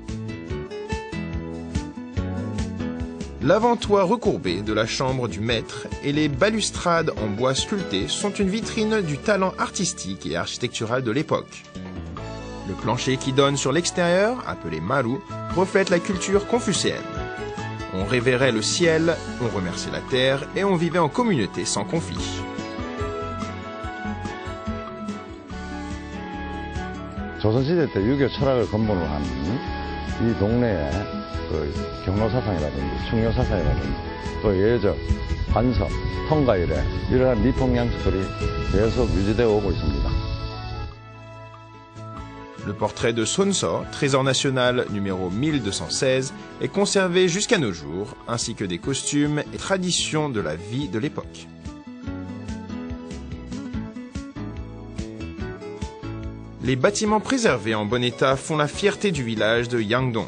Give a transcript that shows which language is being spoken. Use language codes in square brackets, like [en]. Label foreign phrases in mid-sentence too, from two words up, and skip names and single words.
[fr] L'avant-toit recourbé de la chambre du maître et les balustrades en bois sculpté sont une vitrine du talent artistique et architectural de l'époque. Le plancher qui donne sur l'extérieur, appelé maru, reflète la culture confucéenne. On révérait le ciel, on remerciait la terre et on vivait en communauté sans conflit. [ko] 조선시대 때 유교 철학을 근본으로 한 이 동네에 경로사상이라든지 충효사상이라든지 또 예적, 관서, 통가 이래 이러한 미풍 양식들이 계속 유지되어 오고 있습니다. [fr] Le portrait de Sonso, trésor national numéro 1216, est conservé jusqu'à nos jours, ainsi que des costumes et traditions de la vie de l'époque. Les bâtiments préservés en bon état font la fierté du village de Yangdong.